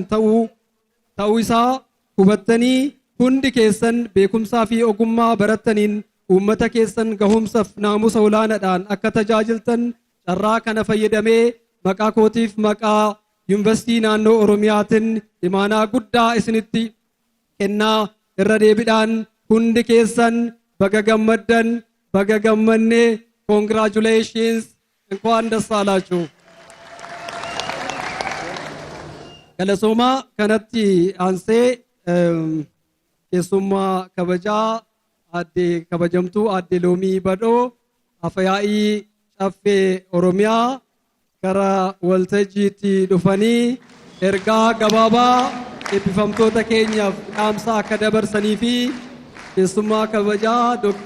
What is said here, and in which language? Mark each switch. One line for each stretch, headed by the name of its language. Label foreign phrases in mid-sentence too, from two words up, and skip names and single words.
Oromo: ta'uu isaa hubattanii hundi keessan beekumsaa fi ogummaa barattaniin uummata keessan gahumsaaf naamusa olaanaadhaan akka tajaajiltan carraa kana fayyadamee maqaa kootiif maqaa yuunivarsiitii naannoo Oromiyaatiin imaanaa guddaa isinitti kennaa irra deebiidhaan hundi keessan baga gammaddan, baga gammanne, congratulations
Amharic: እንኳን ደስ አላችሁ።
Oromo: Galatoomaa kanatti aansee keessummaa kabajaa kabajamtuu aadde Loomii Badhoo Afyaa'ii Caffee Oromiyaa gara waltajjiitti dhufanii ergaa gabaabaa eebbifamtoota keenyaaf dhaamsa akka dabarsanii fi keessummaa kabajaa Dr.